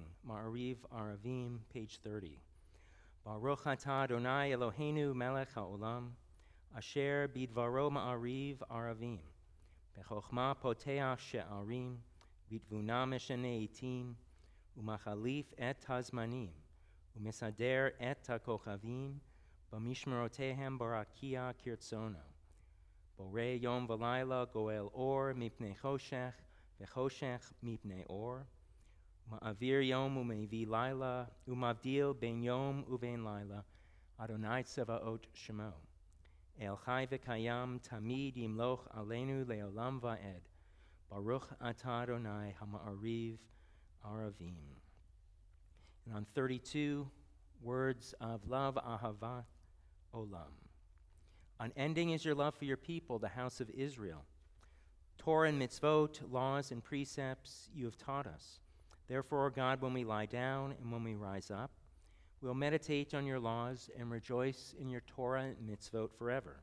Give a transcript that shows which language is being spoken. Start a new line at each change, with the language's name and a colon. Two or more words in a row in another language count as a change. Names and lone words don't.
Hebrew: מעריב ערבים, page 30. ברוך אתה ה' אלוהינו מלך העולם אשר בדברו מעריב ערבים בחכמה פותח שערים, בתבונה משנה עתים ומחליף את הזמנים ומסדר את הכוכבים במשמרותיהם ברקיע כרצונו. בורא יום ולילה גולל אור מפני חשך וחשך מפני אור. מעביר יום ומביא לילה ומבדיל בין יום ובין לילה. ה' צבאות שמו. אל חי וקים תמיד ימלוך עלינו לעולם ועד. ברוך אתה ה' המעריב ערבים.
English: And on 32, words of love,
Hebrew: אהבת עולם.
English: Unending is your love for your people, the house of Israel. Torah and mitzvot, laws and precepts you have taught us. Therefore, God, when we lie down and when we rise up, we'll meditate on your laws and rejoice in your Torah and mitzvot forever.